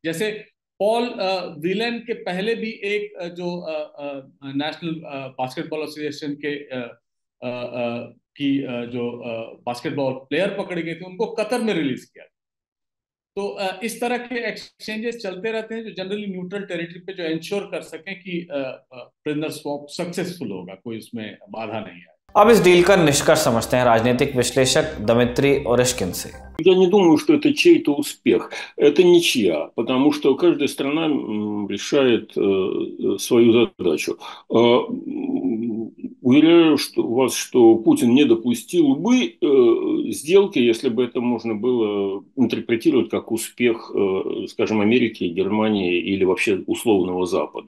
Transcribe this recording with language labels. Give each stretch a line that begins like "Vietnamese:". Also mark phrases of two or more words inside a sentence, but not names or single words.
Hindi: जैसे पॉल विलेन के पहले भी एक जो नेशनल बास्केटबॉल एसोसिएशन के जो
English: basketball player
Hindi: पकड़े गए थे उनको कतर में रिलीज किया। तो इस तरह के एक्सचेंजेस चलते रहते हैं जो
English: generally neutral territory
Hindi: पे जो इंश्योर कर सकें कि
English: prisoner swap successful
Hindi: होगा, कोई उसमें बाधा नहीं है। अब इस डील का निष्कर्ष समझते हैं राजनीतिक विश्लेषक दमित्री ओरेश्किन से।
Russian: Я не думаю, что это чей-то успех. Это ничья, потому что каждая страна решает свою задачу. Уверяю вас, что Путин не допустил бы сделки, если бы это можно было интерпретировать как успех, скажем, Америки, Германии или вообще условного Запада.